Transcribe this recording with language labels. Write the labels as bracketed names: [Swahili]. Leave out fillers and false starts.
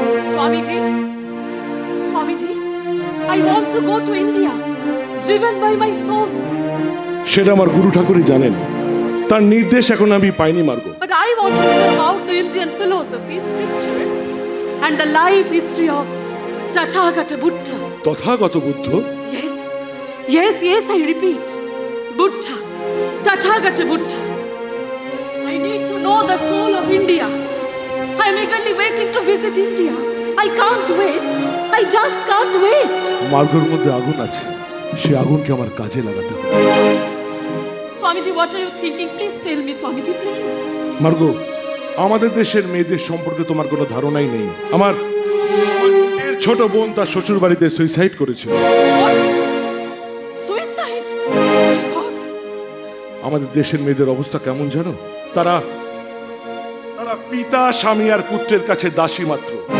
[English] Swamiji, Swamiji, I want to go to India, driven by my soul. [Bangla] সেটা আমার গুরু ঠাকুরই জানেন, তার নির্দেশ এখন আমি পাইনি Margo. [English] But I want to know about the Indian philosophy, scriptures, and the life history of Tathagata Buddha. [Bangla] Tathagata Buddha? [English] Yes, yes, yes, I repeat. Buddha, Tathagata Buddha. I need to know the soul of India. I'm eagerly waiting to visit India. I can't wait. I just can't wait. [Bangla] মার্গোর মধ্যে আগুন আছে, সে আগুনকে আমার কাজে লাগাতে হবে। [English] Swamiji, what are you thinking? Please tell me, Swamiji, please. [Bangla] Margo, আমাদের দেশের মেয়েদের সম্পর্কে তোমার কোনো ধারণাই নেই। আমার নিজের ছোট বোন তার শ্বশুর বাড়িতে সুইসাইড করেছিল। [English] What? Suicide? God. [Bangla] আমাদের দেশের মেয়েদের অবস্থা কেমন জানো? তারা তারা পিতা, স্বামী আর পুত্রের কাছে দাসী মাত্র।